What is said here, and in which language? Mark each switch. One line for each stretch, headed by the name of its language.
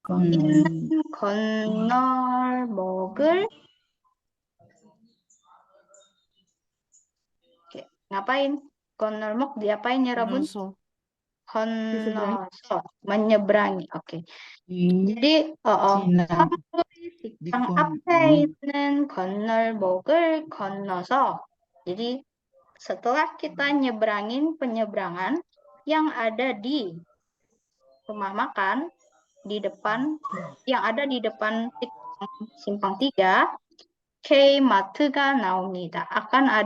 Korean: 있는 건널목을 ngapain?
Indonesian: 건널목 diapain ya, Rabun?
Korean: 건너서, 건너서 menyeberangi.
Indonesian: Oke.
Korean: Jadi 삼거리 식당 앞에 있는 건널목을 건너서.
Indonesian: Jadi setelah kita nyebrangin penyeberangan yang ada di rumah makan di depan yang ada di depan simpang 3
Korean: K마트가 나옵니다.
Indonesian: akan ada